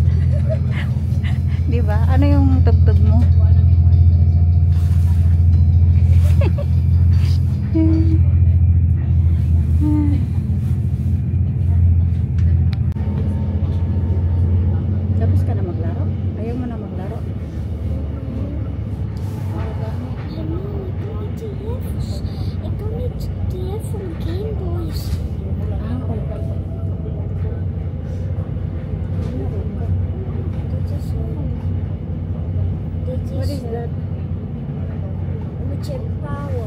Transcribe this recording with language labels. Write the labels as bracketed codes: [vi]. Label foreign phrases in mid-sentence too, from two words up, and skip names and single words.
[tl] Di ba? Ano yung tugtog mo? Tapos ka na maglaro? Ayaw mo na maglaro? [nl] Ik kan niet die van Game Boys. [en] What is that? [nl] Met je power.